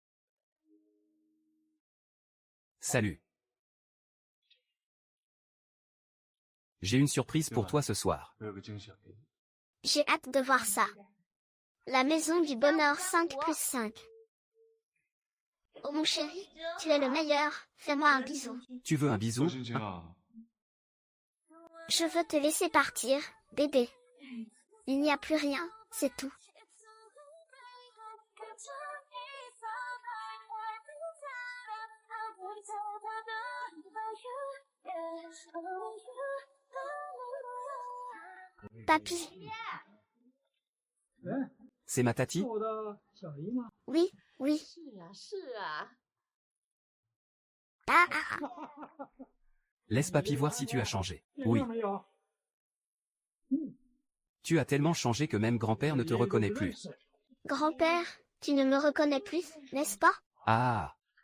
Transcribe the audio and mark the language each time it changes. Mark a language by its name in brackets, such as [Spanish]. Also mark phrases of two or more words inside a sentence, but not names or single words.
[French] Salut. J'ai une surprise pour toi ce soir. [Chinese] 我有个惊喜要给你。 [French] J'ai hâte de voir ça. La maison du bonheur 5+5. Oh mon chéri, tu es le meilleur, fais-moi un bisou. Tu veux un bisou? [Chinese] 周星星啊， [French] Je veux te laisser partir, bébé. Il n'y a plus rien, c'est tout. Papy, C'est ma tati? oui, oui. [Chinese] 是啊，是啊。 Ah, ah, ah. [French] Laisse papy voir si tu as changé. Oui. Tu as tellement changé que même grand-père ne te reconnaît plus. Grand-père, tu ne me reconnais plus, n'est-ce pas? Ah!